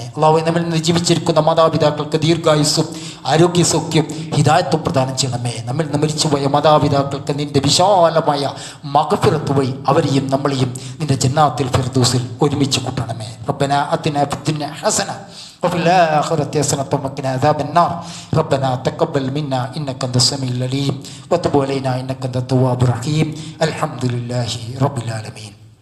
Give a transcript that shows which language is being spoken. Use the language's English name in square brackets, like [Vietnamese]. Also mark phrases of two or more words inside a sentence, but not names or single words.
[Malayalam] അല്ലാഹുവേ, നമ്മിൽ നിന്ന് ജീവിച്ചിരിക്കുന്ന മാതാപിതാക്കൾക്ക് ദീർഘായുസ്സും ആരോഗ്യസൗഖ്യം ഹിദായത്തും പ്രദാനം ചെയ്യണമേ. നമ്മിൽ നിന്ന് മരിച്ചുപോയ മാതാപിതാക്കൾക്ക് നിന്റെ വിശാലമായ മഗ്ഫിറത്ത് വഴി അവരെയും നമ്മളെയും നിന്റെ [Arabic] جنات الفردوس [Malayalam] ഒരുമിച്ച് കൂട്ടണമേ. [Arabic] ربنا آتنا في الدنيا حسنة وفي الآخرة حسنة وقنا عذاب النار. ربنا تقبل منا إنك أنت السميع العليم وتب علينا إنك أنت التواب الرحيم. الحمد لله رب العالمين.